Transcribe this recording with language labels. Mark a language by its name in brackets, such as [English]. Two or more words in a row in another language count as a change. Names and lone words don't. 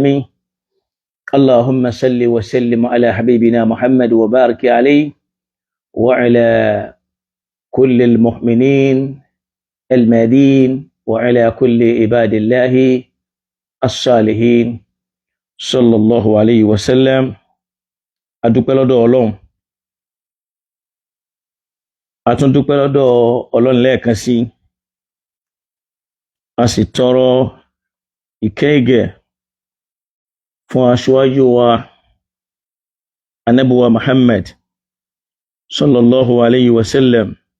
[Arabic] اللهم صل وسلم على حبيبنا محمد وبارك عليه وعلى كل المؤمنين المهديين وعلى كل عباد الله الصالحين صلى الله عليه وسلم. [Yoruba] adúpẹ́ lọ́dọ̀ Ọlọ́run, a tún dúpẹ́ lọ́dọ̀ Ọlọ́run lẹ́ẹ̀kan sí, a sì tọrọ ìkẹ́ ìgẹ̀ fún aṣíwájú wa Ànábì wa Muhammad [Arabic] صلى الله عليه وسلم.